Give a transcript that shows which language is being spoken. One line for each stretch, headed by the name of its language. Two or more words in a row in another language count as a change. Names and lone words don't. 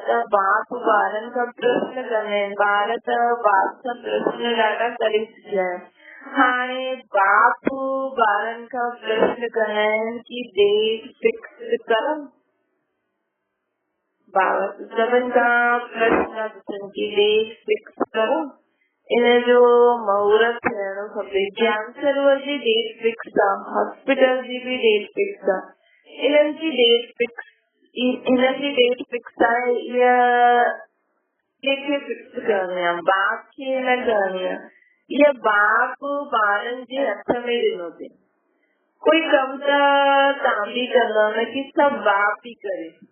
Sindhi: त बाप ॿारनि खां प्रश्न कंदा आहिनि, ॿार त बाप सां प्रश्न ॾाढा करे चुकिया आहिनि। हाणे बाप ॿारनि खां प्रश्न कंदा आहिनि कि
English: date fix
Sindhi: करनि सभिनि खां प्रश्न की
English: date fix
Sindhi: करो। इन जो मुहूर्त थियणो खपे। ज्ञान सरोवर जी
English: date fix
Sindhi: आहे, हॉस्पिटल जी भी
English: date fix
Sindhi: आहे। इन्हनि जी
English: date fix
Sindhi: आहे। कंहिंखे फिक्स करणी आहे? बाप खे न करणी आहे। इहा बाप ॿारनि जे हथ में ॾिनो अथई। कोई कम त तव्हां बि कंदव न कि सभु बाप ही करे।